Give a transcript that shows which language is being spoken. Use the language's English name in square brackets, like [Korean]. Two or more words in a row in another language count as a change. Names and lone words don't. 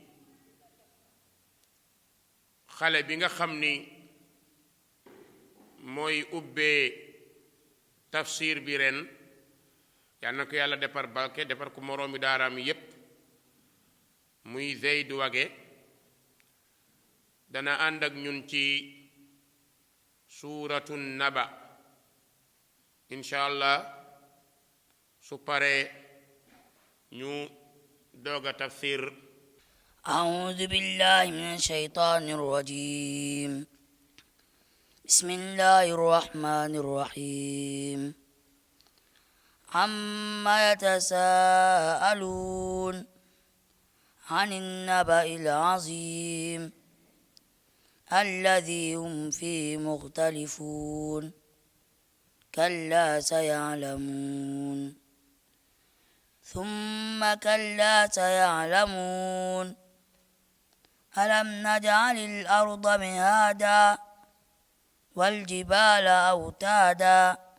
[Wolof] xale bi nga xam ni mooy ubbee tafsir bi ren yal na ko yàlla defar barke defar ko moroomi daaraam yépp muy Zeyd Wage dana ànd ak ñun ci [Arabic] سورة النبأ إن شاء الله [Wolof] su paree ñu doog a tafsir [Arabic] أعوذ بالله من الشيطان الرجيم بسم الله الرحمن الرحيم عما يتساءلون عن النبأ العظيم الذي هم فيه مختلفون كلا سيعلمون ثم كلا سيعلمون ألم نجعل الأرض مهادا والجبال أوتادا